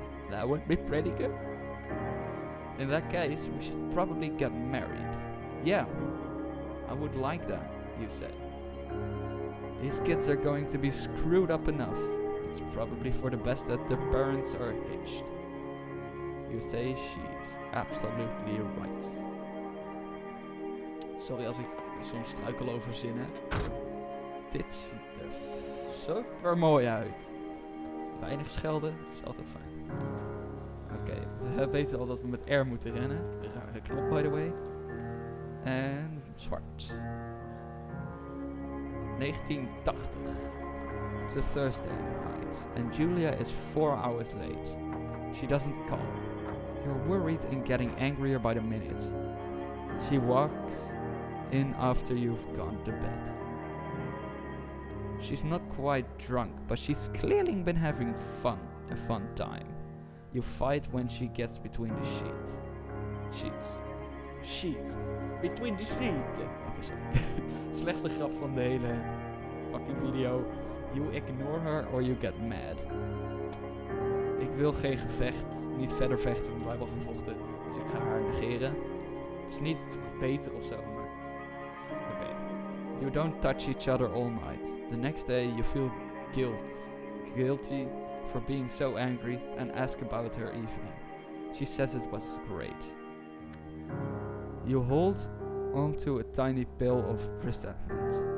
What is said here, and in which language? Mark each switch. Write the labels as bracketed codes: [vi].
[en] That would be pretty good. In that case, we should probably get married. Yeah, I would like that, you say. These kids are going to be screwed up enough. It's probably for the best that their parents are hitched. You say she's absolutely right. [nl] Sorry als ik soms struikel over zinnen. Dit ziet er super mooi uit. Weinig schelden is altijd fijn. Oké, We weten al dat we met R moeten rennen. Rare knop, [en] by the way. [nl] En zwart. 1980. [en] It's a Thursday night, and Julia is 4 hours late. She doesn't call. You're worried and getting angrier by the minute. She walks in after you've gone to bed. She's not quite drunk, but she's clearly been having a fun time. You fight when she gets between the sheet. Between the sheet. [nl] Oké, sorry. Slechtste grap van de hele fucking video. [en] You ignore her or you get mad. [nl] Ik wil geen gevecht, niet verder vechten, want wij hebben al gevochten. Dus ik ga haar negeren. Het is niet beter of zo, maar... Oké. [en] You don't touch each other all night. The next day you feel guilty for being so angry and ask about her evening. She says it was great. You hold onto a tiny pill of resentment.